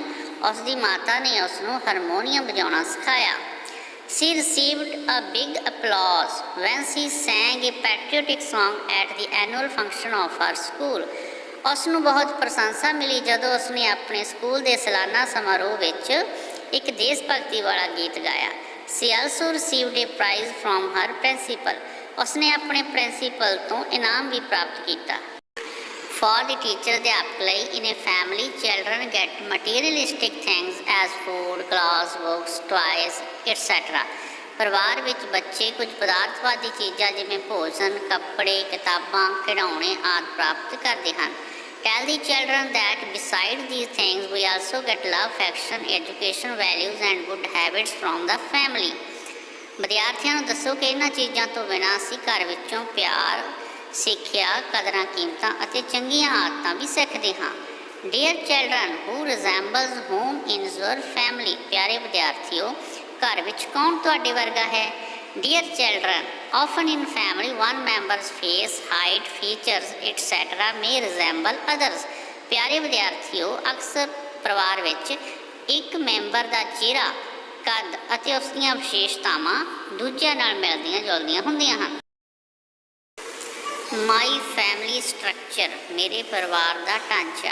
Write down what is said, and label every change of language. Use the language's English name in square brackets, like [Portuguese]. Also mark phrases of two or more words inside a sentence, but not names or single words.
[Punjabi] ਉਸ ਦੀ ਮਾਤਾ ਨੇ ਉਸ ਨੂੰ ਹਾਰਮੋਨੀਅਮ ਵਜਾਉਣਾ ਸਿਖਾਇਆ। [English] She received a big applause when she sang a patriotic song at the annual function of her school. [Punjabi] ਉਸ ਨੂੰ ਬਹੁਤ ਪ੍ਰਸ਼ੰਸਾ ਮਿਲੀ ਜਦੋਂ ਉਸਨੇ ਆਪਣੇ ਸਕੂਲ ਦੇ ਸਾਲਾਨਾ ਸਮਾਰੋਹ ਵਿੱਚ ਇੱਕ ਦੇਸ਼ ਭਗਤੀ ਵਾਲਾ ਗੀਤ ਗਾਇਆ। [English] She also received a prize from her principal. [Punjabi] ਉਸਨੇ ਆਪਣੇ ਪ੍ਰਿੰਸੀਪਲ ਤੋਂ ਇਨਾਮ ਵੀ ਪ੍ਰਾਪਤ ਕੀਤਾ। [English] For the teacher, [Punjabi] ਅਧਿਆਪਕ ਲਈ [English] in a family, children get materialistic things as food, clothes, books, toys, etc. [Punjabi] ਪਰਿਵਾਰ ਵਿੱਚ ਬੱਚੇ ਕੁਝ ਪਦਾਰਥਵਾਦੀ ਚੀਜ਼ਾਂ ਜਿਵੇਂ ਭੋਜਨ, ਕੱਪੜੇ, ਕਿਤਾਬਾਂ, ਖਿਡੌਣੇ ਆਦਿ ਪ੍ਰਾਪਤ ਕਰਦੇ ਹਨ। [English] Tell the children that beside these things we also get love, affection, education, values and good habits from the family. [Punjabi] ਵਿਦਿਆਰਥੀਆਂ ਨੂੰ ਦੱਸੋ ਕਿ ਇਹਨਾਂ ਚੀਜ਼ਾਂ ਤੋਂ ਬਿਨਾਂ ਅਸੀਂ ਘਰ ਵਿੱਚੋਂ ਪਿਆਰ, ਸਿੱਖਿਆ, ਕਦਰਾਂ ਕੀਮਤਾਂ ਅਤੇ ਚੰਗੀਆਂ ਆਦਤਾਂ ਵੀ ਸਿੱਖਦੇ ਹਾਂ। [English] dear children who resembles home in your family, [Punjabi] ਪਿਆਰੇ ਵਿਦਿਆਰਥੀਓ, ਘਰ ਵਿੱਚ ਕੌਣ ਤੁਹਾਡੇ ਵਰਗਾ ਹੈ? [English] dear children, often in family one member's face, height, features, etc. may resemble others. [Punjabi] ਪਿਆਰੇ ਵਿਦਿਆਰਥੀਓ, ਅਕਸਰ ਪਰਿਵਾਰ ਵਿੱਚ ਇੱਕ ਮੈਂਬਰ ਦਾ ਚਿਹਰਾ, ਕੱਦ ਅਤੇ ਉਸ ਦੀਆਂ ਵਿਸ਼ੇਸ਼ਤਾਵਾਂ ਦੂਜਿਆਂ ਨਾਲ ਮਿਲਦੀਆਂ ਜੁਲਦੀਆਂ ਹੁੰਦੀਆਂ ਹਨ। [English] my family structure, [Punjabi] ਮੇਰੇ ਪਰਿਵਾਰ ਦਾ ਢਾਂਚਾ।